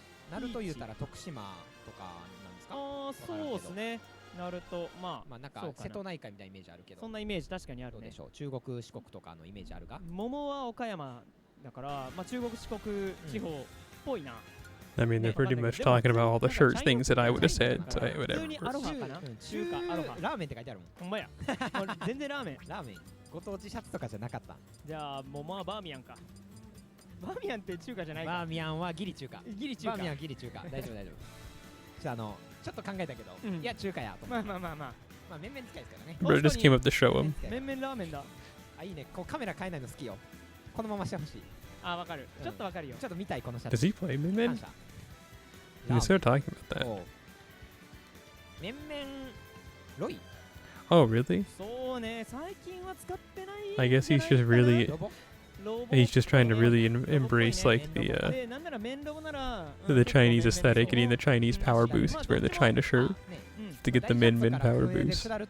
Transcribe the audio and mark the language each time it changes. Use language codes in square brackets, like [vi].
[ja] ナルト言うたら徳島とかなんですか。ああ、そうですね。ナルト、まあなんか瀬戸内海みたいなイメージあるけど、そんなイメージ確かにあるね。どうでしょう、中国四国とかのイメージあるが。桃は岡山だから、まあ中国四国地方っぽいな。 [en] I mean, they're pretty much talking about all the shirt things that I would have said, so whatever. [ja] 普通にアロハかな。中華アロハ。ラーメンって書いてあるもん。ほんまや。全然ラーメン。ラーメン。ご当地シャツとかじゃなかった。じゃあ桃はバーミヤンか。バーミヤンって中華じゃないか。バーミヤンはギリ中華。ギリ中華。バーミヤンギリ中華。大丈夫大丈夫。じゃあちょっと考えたけど、いや中華やと。まあまあまあまあ。まあ面々近いですからね。 [en] Bro just came up to show him. [ja] 面々ラーメンだ。あ、いいね。こうカメラ変えないの好きよ。このまましてほしい。あ、わかる。ちょっとわかるよ。ちょっと見たいこのシャツ。 [en] Does he play Min Min? We started talking about that. [ja] 面々ロイ。 [en] Oh, really? [ja] そうね、最近は使ってない。 [en] I guess he's just really, he's just trying to really embrace like the Chinese aesthetic, getting the Chinese power boost. He's wearing the China shirt to get the Min Min power boost.